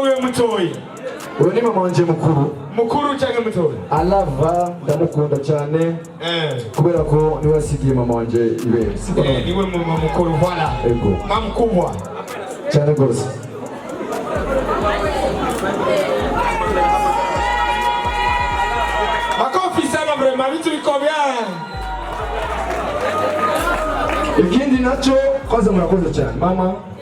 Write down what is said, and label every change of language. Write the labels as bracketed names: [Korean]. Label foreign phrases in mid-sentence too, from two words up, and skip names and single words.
[Rundi] mutoyi? Uyu ni mama wanje mukuru. Mukuru cyangwa mutoyi? Alava ndamukunda cyane. Kubera ko niwe asigiye mama wanje ibere. Niwe mama mukuru voilà. Ego. [Swahili] Mama mkubwa. [Rundi] Cyane gose. [Swahili] Makofi sana vraiment vitu biko bien. [Rundi] Ikindi nacho kwanza murakoze cyane mama.